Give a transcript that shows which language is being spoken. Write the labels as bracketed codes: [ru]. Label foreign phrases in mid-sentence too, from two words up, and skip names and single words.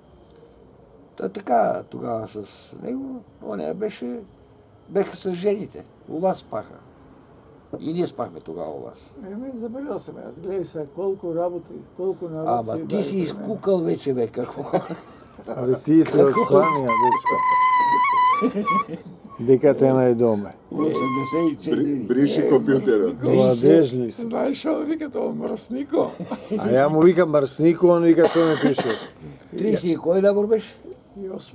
[bg] Така тогава с него, оня беха с жените. У вас спаха. И ние спахме тогава у вас. Забелязал съм аз. Гледай сега колко работи, колко народ Ама си ти даде си при мен. изкукал вече, бе, какво? [mk] Абе ти си од Шпанија, дечко. Дека те најдоме. 84. Бриши компјутерот. [bg] Младежли си. [mk] Знаеш што вика тоа мръснико? А ја му викам мрснико, он вика што ме пишеш. [bg] 30 и кой набор беше? И осми.